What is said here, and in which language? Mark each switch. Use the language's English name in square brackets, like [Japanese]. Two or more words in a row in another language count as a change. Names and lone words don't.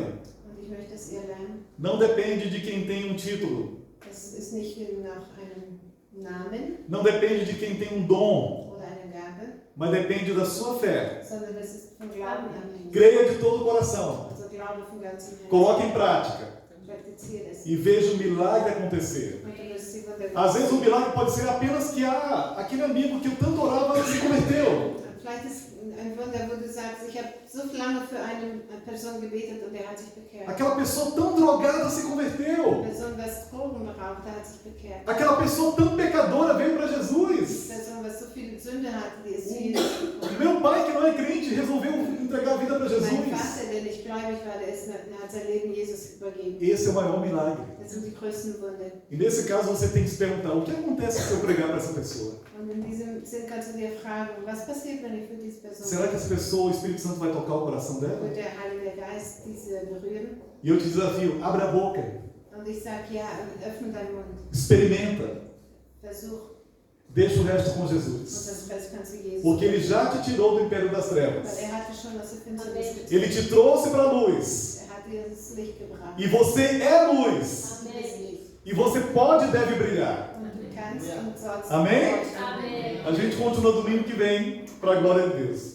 [German] Und ich möchte, dass ihr lernt. [Portuguese] Não depende de quem tem um título. [German] Es ist nicht nach einem Namen [Portuguese] Não depende de quem tem um dom. [German] oder einer Gabe, [Portuguese] Mas depende da sua fé. [German] sondern das ist von Glauben abhängig. [Portuguese] Creia de todo o coração. [German] Also Glaube von ganzem Herzen. [Portuguese] Coloque em prática. [German] Praktiziere es. [Portuguese] E veja o milagre acontecer. [German] Und du wirst die Wunder [Portuguese] Às vezes o milagre pode ser apenas que aquele amigo que eu tanto orava se converteu. [German] Vielleicht ist ein Wunder, wo du sagst, ich habe so lange für eine Person gebetet und der hat sich bekehrt. [Portuguese] Aquela pessoa tão drogada se [German] Eine [Portuguese] converteu. [German] Person, was Drogen beraubt, der hat sich bekehrt. [Portuguese] Aquela pessoa tão pecadora veio para [German] Eine [Portuguese] Jesus. [German] Person, was so viel Sünde hatte, die ist zu Jesus gekommen. [Portuguese] Meu pai, que não é crente, resolveu entregar a vida para [German] Mein [Portuguese] Jesus. [German] Vater, der nicht gläubig war, der hat sein Leben Jesus übergeben. [Portuguese] Esse é o maior milagre. [German] Das sind die größten Wunder. [Portuguese] E nesse caso você tem que se perguntar: o que acontece se eu pregar para essa pessoa? [German] Und in diesem Sinn kannst du dir fragen, was passiert, wenn ich für diese Person [Portuguese] Será que essa pessoa, o Espírito Santo vai tocar o coração dela? [German] wird der Heilige Geist diese berühren? [Portuguese] E eu te desafio: abre a boca, [German] Und ich sage, ja, öffne deinen Mund. [Portuguese] experimenta, [German] Versuch. [Portuguese] deixa o resto com [German] Und [Portuguese] Jesus. [German] das Rest kannst du Jesus. [Portuguese] Porque Ele já te tirou do império das [German] Weil [Portuguese] trevas. [German] hatte schon aus der Finsternis Amen. gezogen. [Portuguese] Ele te trouxe para a luz. [German] Hat dir das Licht gebracht. [Portuguese] E você é luz. [German] Du bist Licht. [Portuguese] E você pode e deve brilhar. [German] Und du kannst und sollst. [Portuguese] Amém? Amém. A gente continua domingo que vem, para a glória de Deus.